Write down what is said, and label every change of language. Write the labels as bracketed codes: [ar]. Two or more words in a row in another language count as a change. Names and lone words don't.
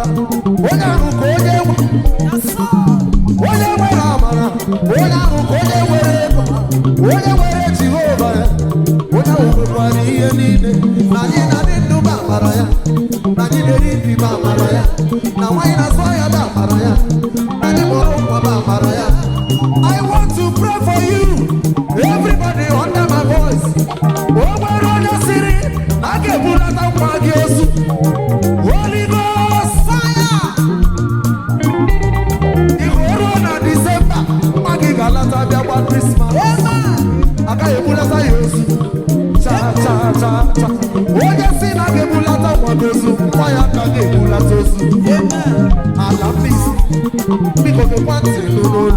[ig] Onye ahụ ka onye nwe. Onye nwere amara. Onye ahụ ka onye nwere ego. Onye nwere Jehova ya. Onye ahụ nwekwara ihe niile. Na anyị na-adị ndụ bụ amara ya. Na anyị na-eri nri bụ amara ya. Na nwaanyị na-azụ ahịa bụ amara ya. Na anyị mụrụ nwa bụ amara ya. [en] I want to pray for you. Everybody under my voice. [ig] O nwere onye sịrị na a ga-ebulata nwa gị ozu. [en] Holy Ghost fire! [ig] Igoro na December, nwa gị ga-alata bịa gba Christmas. Agaghị ebulata ya ozu. Cha. Onye si na ga-ebulata nwa gị ozu, nwa ya ka ga-ebulata ozu. Ala mbisi, biko gekwa ntị n'olu.